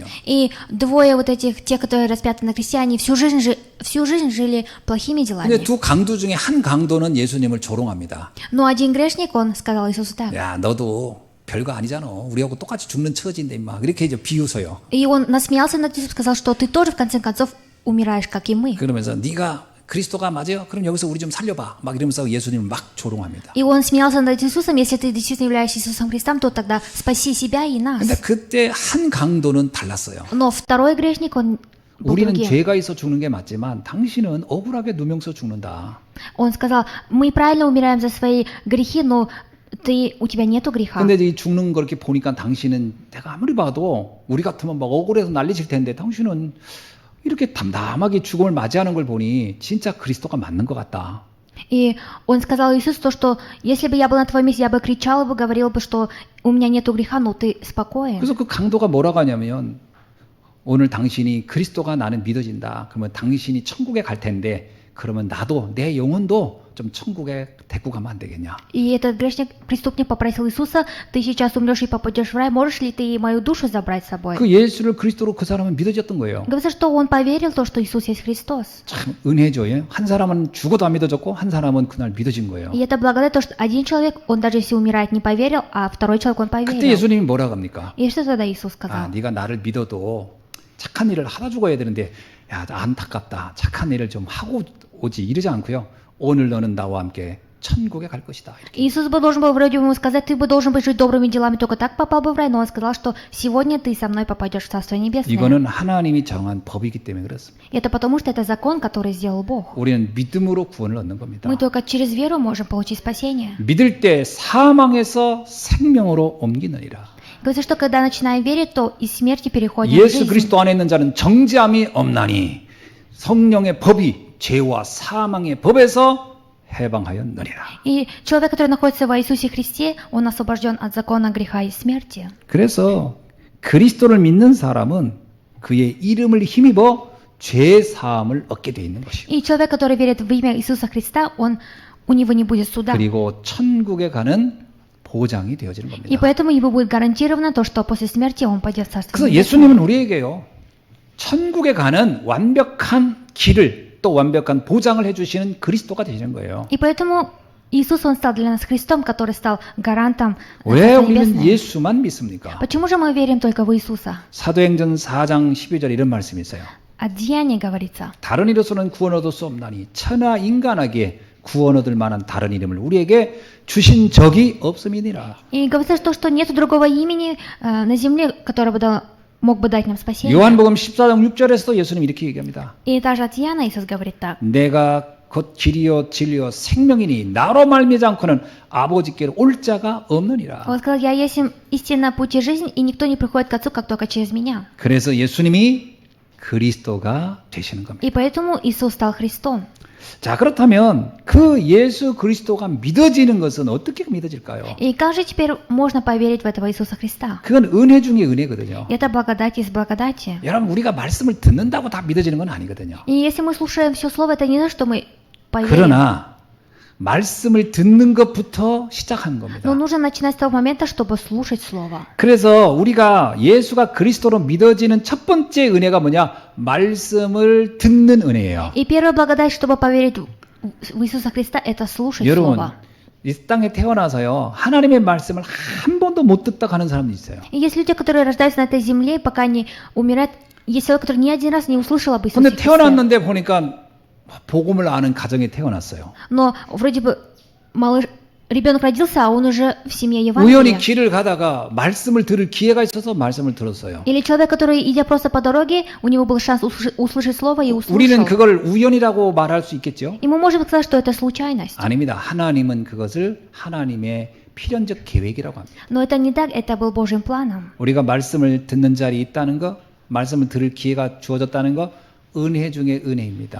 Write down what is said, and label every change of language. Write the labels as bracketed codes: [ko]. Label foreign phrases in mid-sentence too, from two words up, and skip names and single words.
[ru] И двое вот этих, те, которые распяты на кресте, они всю жизнь жили плохими делами. [ko] 근데 두 강도 중에 한 강도는 예수님을 조롱합니다. [ru] Но один грешник, он сказал Иисусу так. [ko] 야, 너도 별거 아니잖아. 우리하고 똑같이 죽는 처지인데 임마. 이렇게 이제 비웃어요. [ru] И он насмеялся над Иисусом, сказал, что ты тоже в конце концов умираешь, как и мы. [ko] 그러면서 네가 그리스도가 맞아요? 그럼 여기서 우리 좀 살려봐. 막 이러면서 예수님을 막 조롱합니다. [ru] И он смеялся над Иисусом, если ты действительно являешься Иисусом Христом, то тогда спаси себя и нас. [ko] 근데 그때 한 강도는 달랐어요. [ru] Но второй грешник, он был [ko] 우리는 [ru] другим. [ko] 죄가 있어 죽는 게 맞지만 당신은 억울하게 누명서 죽는다. [ru] Он сказал, мы правильно умираем за свои грехи, но у тебя нету греха. [ko] 근데 이 죽는 걸 이렇게 보니까 당신은 내가 아무리 봐도 우리 같으면 막 억울해서 난리칠 텐데 당신은 이렇게 담담하게 죽음을 맞이하는 걸 보니 진짜 그리스도가 맞는 것 같다. [ru] И он сказал Иисусу то, что если бы я был на твоем месте, я бы кричал бы, говорил бы, что у меня нету греха, но ты спокоен. [ko] 그래서 그 강도가 뭐라고 하냐면 오늘 당신이 그리스도가 나는 믿어진다. 그러면 당신이 천국에 갈 텐데 그러면 나도 내 영혼도 좀 천국에 데리고 가면 안 되겠냐. [ru] И этот грешник, преступник попросил Иисуса, ты сейчас умрешь и попадешь в рай, можешь ли ты мою душу забрать с собой? [ko] 그 예수를 그리스도로 그 사람은 믿어졌던 거예요. [ru] Говорится, что он поверил в то, что Иисус есть Христос. [ko] 참 은혜죠. 예? 한 사람은 죽어도 안 믿어졌고 한 사람은 그날 믿어진 거예요. [ru] И это благодать, то, что один человек, он даже если умирает, не поверил, а второй человек, он [ko] 그때 [ru] поверил. [ko] 예수님이 뭐라고 합니까? [ru] И что тогда Иисус 아, сказал? [ko] 네가 나를 믿어도 착한 일을 하다 죽어야 되는데 야, 안타깝다. 착한 일을 좀 하고 오지. 이러지 않고요. 오늘 너는 나와 함께 천국에 갈 것이다. 이렇게. [ru] Иисус бы должен был вроде ему сказать, ты бы должен быть жить добрыми делами, только так попал бы в рай, но он сказал, что сегодня ты со мной попадешь в Царство Небесное. [ko] 이거는 하나님이 정한 법이기 때문에 그렇습니다. [ru] Это потому, что это закон, который сделал Бог. [ko] 우리는 믿음으로 구원을 얻는 겁니다. [ru] Мы только через веру можем получить спасение. [ko] 믿을 때 사망에서 생명으로 옮기느니라. [ru] Говорится, что когда начинаем верить, то из смерти переходим в [ko] 예수 [ru] жизнь. [ko] 그리스도 안에 있는 자는 정죄함이 없나니 성령의 법이 죄와 사망의 법에서 해방하였느니라. [ru] И человек, который находится во Иисусе Христе, он освобожден от закона греха и смерти. [ko] 그래서 그리스도를 믿는 사람은 그의 이름을 힘입어 죄 사함을 얻게 돼 있는 것이고 [ru] И человек, который верит в имя Иисуса Христа, у него не будет суда. [ko] 그리고 천국에 가는 보장이 되어지는 [ru] И [ko] 겁니다. [ru] поэтому ему будет гарантировано то, что после смерти он пойдет в Царство [ko] 그래서 [ru] Небесное. [ko] 예수님은 우리에게요 천국에 가는 완벽한 길을 또 완벽한 보장을 해주시는 그리스도가 되시는 거예요. [ru] И поэтому Иисус, Он стал для нас Христом, который стал гарантом [ko] 왜 [ru] Царства [ko] 우리는 [ru] Небесного. [ko] 예수만 믿습니까? [ru] Почему же мы верим только в Иисуса? [ko] 사도행전 4장 12절 이런 말씀이 있어요. [ru] От деяния говорится. [ko] 다른 이로서는 구원 얻을 수 없나니 천하 인간에게 구원 얻을 만한 다른 이름을 우리에게 주신 적이 없음이니라. [ru] И говорится, что нет другого имени на земле, которое бы мог бы дать нам спасение. [ko] 요한복음 14장 6절에서도 예수님 이렇게 얘기합니다. [ru] И даже от Иоанна Иисус говорит так. [ko] 내가 곧 길이요 진리요 생명이니 나로 말미지 않고는 아버지께로 올 자가 없느니라. [ru] Он сказал, я есть истина, путь и жизнь, и никто не приходит к Отцу, как только через меня. [ko] 그래서 예수님이 그리스도가 되시는 겁니다. [ru] И поэтому Иисус стал Христом. [ko] 자, 그렇다면 그 예수 그리스도가 믿어지는 것은 어떻게 믿어질까요? [ru] И как же теперь можно поверить в этого Иисуса Христа? [ko] 그건 은혜 중에 은혜거든요. [ru] Это благодать из благодати. [ko] 여러분, 우리가 말씀을 듣는다고 다 믿어지는 건 아니거든요. [ru] И если мы слушаем все слово, это не значит, что мы поверим. [ko] 그러나 말씀을 듣는 것부터 시작하는 [ru] Но [ko] 겁니다. [ru] нужно начинать с того момента, чтобы слушать слово. [ko] 그래서 우리가 예수가 그리스도로 믿어지는 첫 번째 은혜가 뭐냐? 말씀을 듣는 은혜예요. [ru] И первая благодать, чтобы поверить в Иисуса Христа, это слушать [ko] 여러분, [ru] слово. [ko] 이 땅에 태어나서요, 하나님의 말씀을 한 번도 못 듣다 가는 사람도 있어요. [ru] И есть люди, которые рождаются на этой земле, пока не умирают. Есть человек, который ни один раз не услышал об Иисусе [ko] 근데 [ru] Христе. [ko] 태어났는데 보니까 복음을 아는 가정에 태어났어요. [ru] Но вроде бы ребенок родился, а он уже в семье [ko] 우연히 [ru] Евангелия. [ko] 길을 가다가 말씀을 들을 기회가 있어서 말씀을 들었어요. [ru] Или человек, который, идя просто по дороге, у него был шанс услышать слово и [ko] 우리는 [ru] услышал. [ko] 그걸 우연이라고 말할 수 있겠죠? [ru] И мы можем сказать, что это случайность. [ko] 아닙니다. 하나님은 그것을 하나님의 필연적 계획이라고 합니다. [ru] Но это не так, это был Божьим планом. [ko] 우리가 말씀을 듣는 자리에 있다는 거, 말씀을 들을 기회가 주어졌다는 거, 은혜 중에 은혜입니다.